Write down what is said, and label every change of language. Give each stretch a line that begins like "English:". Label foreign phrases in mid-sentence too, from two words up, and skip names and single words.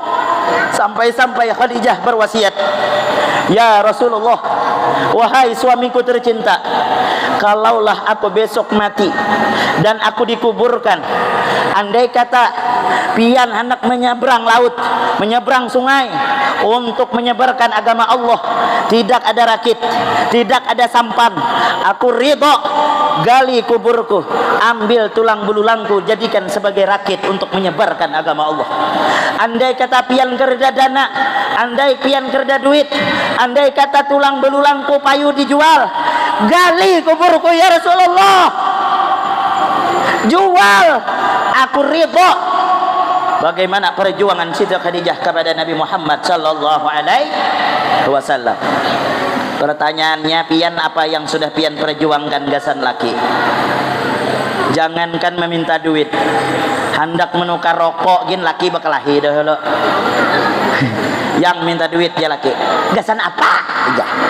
Indonesian: Sampai-sampai Khadijah berwasiat,
Arabic: "Ya Rasulullah,
Indonesian: wahai suamiku tercinta, kalaulah aku besok mati dan aku dikuburkan, andai kata pian hendak menyeberang laut, menyeberang sungai untuk menyebarkan agama Allah, tidak ada rakit, tidak ada sampan, aku ridho gali kuburku, ambil tulang belulangku jadikan sebagai rakit untuk menyebarkan agama Allah. Andai kata pian kerja dana, andai pian kerja duit, andai kata tulang belulangku payu dijual, gali kuburku
Arabic: ya Rasulullah,
Indonesian: jual, aku ridho." Bagaimana perjuangan Siti Khadijah kepada Nabi Muhammad
Arabic: sallallahu alaihi wasallam?
Banjar: Pertanyaannya, pian apa yang sudah pian perjuangkan gasan laki? Jangankan meminta duit, hendak menukar rokok gin laki bakalahi dahulu. Yang minta duit ya laki, gasan apa? Ya.